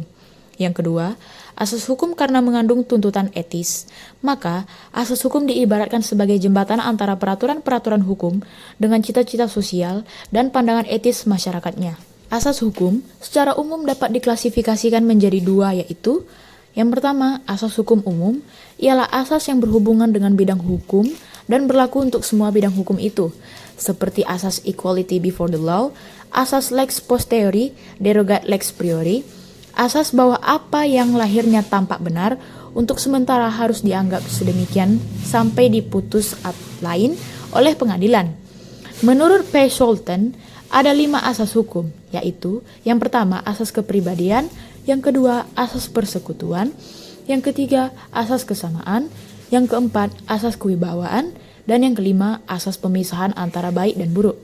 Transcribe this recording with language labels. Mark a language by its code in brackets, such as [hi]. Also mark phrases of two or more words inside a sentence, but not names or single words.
[id] Yang kedua, asas hukum karena mengandung tuntutan etis, maka asas hukum diibaratkan sebagai jembatan antara peraturan-peraturan hukum dengan cita-cita sosial dan pandangan etis masyarakatnya. Asas hukum secara umum dapat diklasifikasikan menjadi dua, yaitu yang pertama, asas hukum umum, ialah asas yang berhubungan dengan bidang hukum dan berlaku untuk semua bidang hukum itu, seperti asas [en] equality before the law, [id] asas [la] lex posteriori, derogat lex priori, [id] asas bahwa apa yang lahirnya tampak benar untuk sementara harus dianggap sedemikian sampai diputus lain oleh pengadilan. Menurut P. Scholten, ada 5 asas hukum, yaitu yang pertama asas kepribadian, yang kedua asas persekutuan, yang ketiga asas kesamaan, yang keempat asas kewibawaan, dan yang kelima asas pemisahan antara baik dan buruk.